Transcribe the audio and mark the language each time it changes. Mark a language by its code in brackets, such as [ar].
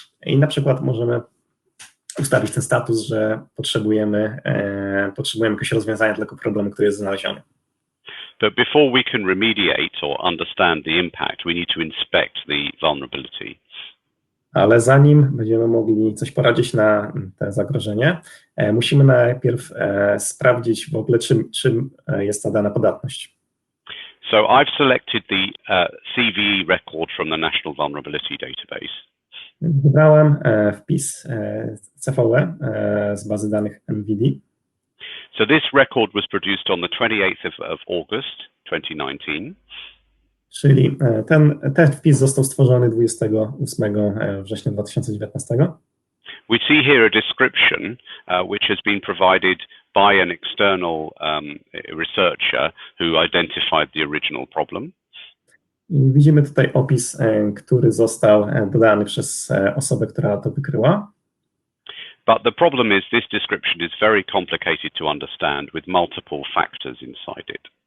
[pl] I na przykład możemy ustawić ten status, że potrzebujemy jakiegoś rozwiązania dla tego problemu, który jest znaleziony. [en] But before we can remediate or understand the impact, we need to inspect the vulnerability. [pl] Ale zanim będziemy mogli coś poradzić na to zagrożenie, musimy najpierw sprawdzić w ogóle, czym jest ta dana podatność. [en] So I've selected the CVE record from the National Vulnerability Database. [pl] Wybrałem wpis CVE z bazy danych NVD. [en] So this record was produced on the 28th of August 2019. [pl] Czyli ten wpis został stworzony 28 września 2019. [en] We see here a description which has been provided by an external researcher who identified the original problem. [pl] I widzimy tutaj opis, który został dodany przez osobę, która to wykryła. [en] But the problem is this description is very complicated to understand with multiple factors inside it.